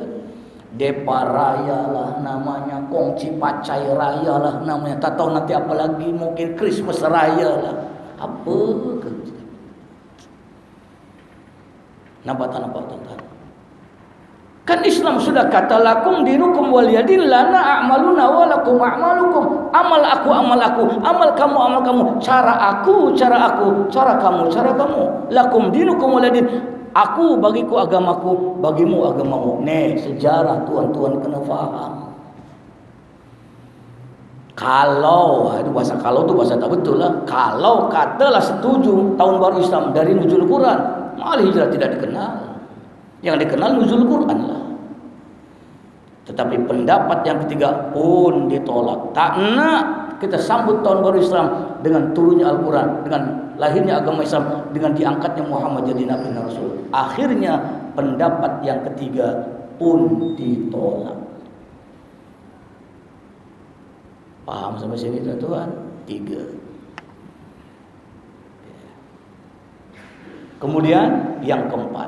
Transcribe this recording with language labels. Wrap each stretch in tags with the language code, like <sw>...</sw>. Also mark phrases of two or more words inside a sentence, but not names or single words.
<ms>Depa Raya lah namanya, Kongci Pacai Raya lah namanya, tak tahu nanti apa lagi, mungkin Christmas Raya lah, apa ke? Nampak tuan-tuan? Kan Islam sudah kata</ms> <ar>لكم دينكم ولي دين لنا أعمالنا ولكم أعمالكم.</ar> <ms>Amal aku, amal kamu, cara aku, cara kamu.</ms> <ar>لكم دينكم ولي دين.</ar> <ms>Aku bagiku agamaku, bagimu agamamu. Nih, sejarah tuan-tuan kena faham. Kalau itu bahasa tak betul lah. Kalau katalah setuju tahun baru Islam dari nuzul Quran, malah hijrah tidak dikenal. Yang dikenal nuzul Quran lah. Tetapi pendapat yang ketiga pun ditolak. Tak nak kita sambut tahun baru Islam dengan turunnya Al-Quran, dengan lahirnya agama Islam, dengan diangkatnya Muhammad jadi Nabi dan Rasul. Akhirnya pendapat yang ketiga pun ditolak. Paham sampai sini tuan-tuan? 3. Kemudian yang keempat.</ms>